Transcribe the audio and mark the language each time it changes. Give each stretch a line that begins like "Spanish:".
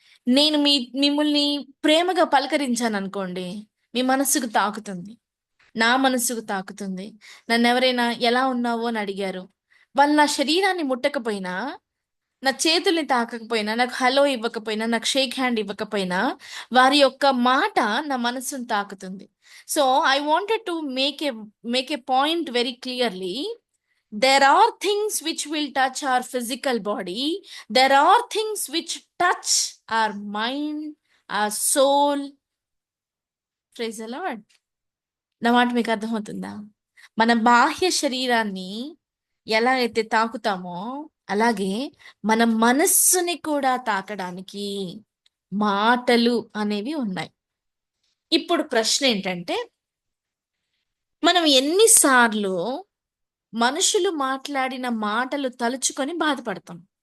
Telugu: నేను మిమ్మల్ని ప్రేమగా పలకరించాను అనుకోండి, మీ మనస్సుకు తాకుతుంది, నా మనస్సుకు తాకుతుంది. నన్ను ఎవరైనా ఎలా ఉన్నావో అని అడిగారు, వాళ్ళు నా శరీరాన్ని ముట్టకపోయినా, నా చేతుల్ని తాకకపోయినా, నాకు హలో ఇవ్వకపోయినా, నాకు షేక్ హ్యాండ్ ఇవ్వకపోయినా, వారి యొక్క మాట నా మనస్సును తాకుతుంది.
English: So I wanted to make a point very clearly. There are things which will touch our physical body. There are things which touch our mind, our soul. Praise the Lord.
Telugu: నా మాట మీకు అర్థమవుతుందా? మన బాహ్య శరీరాన్ని ఎలా అయితే తాకుతామో, అలాగే మన మనస్సుని కూడా తాకడానికి మాటలు అనేవి ఉన్నాయి. ఇప్పుడు ప్రశ్న ఏంటంటే, మనం ఎన్నిసార్లు మనుషులు మాట్లాడిన మాటలు తలుచుకొని బాధపడతాం?